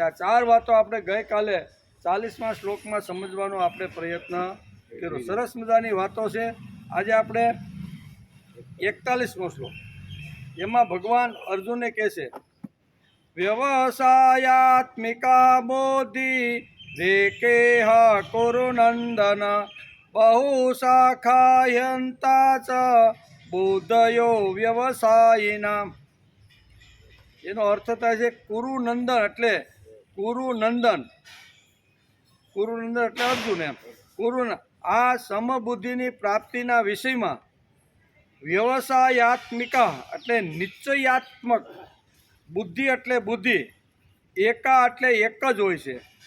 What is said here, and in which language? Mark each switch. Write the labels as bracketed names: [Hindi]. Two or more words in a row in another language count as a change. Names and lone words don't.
[Gujarati] આ 4 વાતો આપણે ગઈકાલે 40મા શ્લોકમાં સમજવાનો આપણે પ્રયત્ન કર્યો। સરસ મજાની વાતો છે। આજે આપણે 41મો શ્લોક, એમાં ભગવાન અર્જુનને કહે છે [Sanskrit] વ્યવસાયાત્મિકા બોધિ રેકેહ કુરુ નંદન बहुशाखायन्ता च बुद्धयो व्यवसायिनाम। [Gujarati] એનો અર્થ થાય છે કુરુનંદન એટલે કુરુનંદન, કુરુનંદન એટલે અર્જુન એમ। કુરુ આ સમબુદ્ધિની પ્રાપ્તિના વિષયમાં વ્યવસાયાત્મિકા એટલે નિશ્ચયાત્મક, બુદ્ધિ એટલે બુદ્ધિ, એકા એટલે એક જ હોય છે.